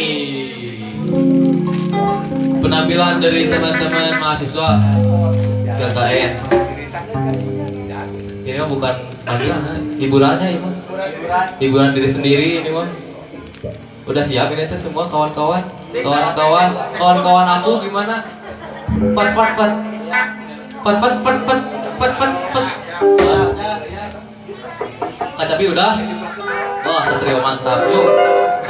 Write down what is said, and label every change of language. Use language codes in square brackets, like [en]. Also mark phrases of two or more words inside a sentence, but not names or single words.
[id] Penampilan dari teman-teman mahasiswa KKN. Ini mah bukan penampilan, hiburannya ini mah. Hiburan diri sendiri ini mah. Udah siap ini tuh semua kawan-kawan, kawan-kawan aku gimana? Pat pat pat, pat pat pat pat pat pat pat. Kacapi udah? Wah, Satrio mantap yuk.